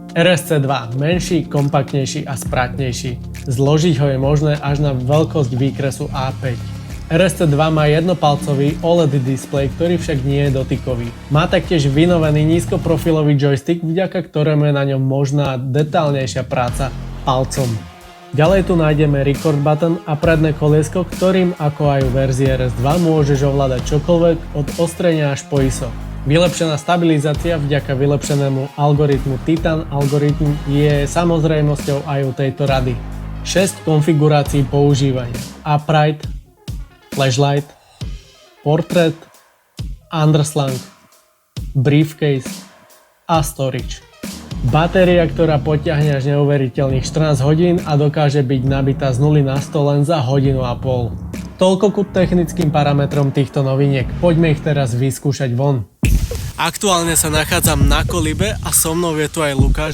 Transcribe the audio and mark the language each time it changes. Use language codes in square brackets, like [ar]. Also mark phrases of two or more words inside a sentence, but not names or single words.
[sk] RSC2 menší, kompaktnejší a spratnejší. Zložiť ho je možné až na veľkosť výkresu A5. RSC2 má jednopalcový OLED displej, ktorý však nie je dotykový. Má taktiež vynovený nízkoprofilový joystick, vďaka ktorému je na ňom možná detálnejšia práca palcom. Ďalej tu nájdeme [en] record button [sk] a predné koliesko, ktorým ako aj u verzie RS2 môžeš ovládať čokoľvek od ostrenia až po ISO. Vylepšená stabilizácia vďaka vylepšenému algoritmu Titan Algorithm je samozrejmosťou aj u tejto rady. 6 konfigurácií používania: [en] upright, flashlight, portrait, underslang, briefcase a storage. [sk] Batéria, ktorá potiahne až neuveriteľných 14 hodín a dokáže byť nabitá z 0 na 100 len za hodinu a pol. Toľko ku technickým parametrom týchto noviniek, poďme ich teraz vyskúšať von. Aktuálne sa nachádzam na Kolibe a so mnou je tu aj Lukáš.